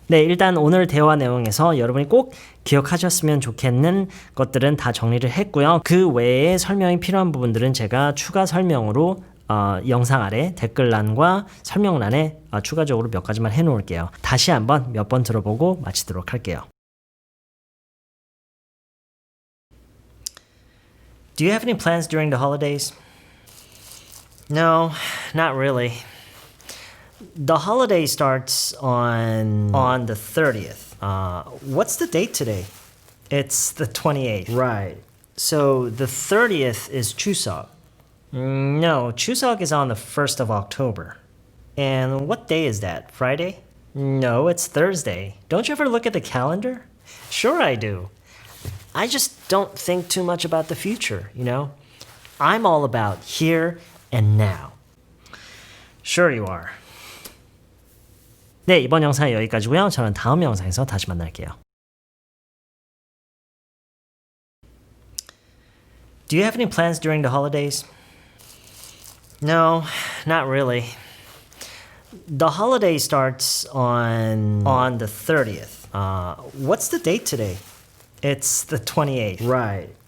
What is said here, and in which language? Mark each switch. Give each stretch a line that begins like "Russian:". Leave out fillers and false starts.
Korean: 네, 일단 오늘 대화 내용에서 여러분이 꼭 기억하셨으면 좋겠는 것들은 다 정리를 했고요. 그 외에 설명이 필요한 부분들은 제가 추가 설명으로 영상 아래 댓글란과 설명란에 추가적으로 몇 가지만 해놓을게요. 다시 한번 몇 번 들어보고 마치도록 할게요.
English: Do you have any plans during the holidays? No, not really. The holiday starts on the 30th. What's the date today? It's the 28th. Right. So the 30th is Chuseok. No, Chuseok is on the 1st of October. And what day is that? Friday? No, it's Thursday. Don't you ever look at the calendar? Sure I do. I just don't think too much about the future, you know? I'm all about here and now. Sure you are.
Korean: 네, 이번 영상은 여기까지고요. 저는 다음 영상에서 다시 만날게요.
English: Do you have any plans during the holidays? No, not really. The holiday starts on the 30th. What's the date today? It's the 28th. Right.